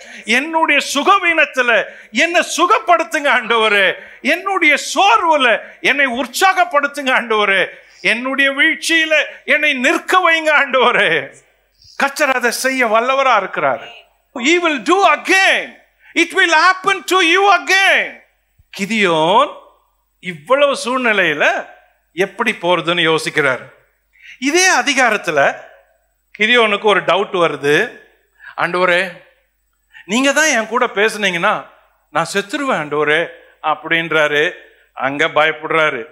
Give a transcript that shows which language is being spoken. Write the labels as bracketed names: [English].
[Tamil] என்னுடைய சுகவீனத்துல என்னை சுகப்படுத்துங்க ஆண்டவரே, என்னுடைய சோர்வுல என்னை உற்சாகப்படுத்துங்க ஆண்டவரே, என்னுடைய வீழ்ச்சியில என்னை நிற்க வைங்க ஆண்டவரே. கர்த்தர் அதை செய்ய வல்லவரா இருக்கிறார். [English] He will do again. It will happen to you again. [Tamil] Gideon இவ்வளவு சூழ்நிலையில எப்படி போறதுன்னு யோசிக்கிறார். இதே அதிகாரத்துல கிதியோனுக்கு ஒரு டவுட் வருது. ஆண்டவரே, நீங்க தான் என் கூட பேசுனீங்கன்னா நான் செத்துருவேன் ஆண்டவரே அப்படின்றாரு. அங்க பயப்படுறாரு.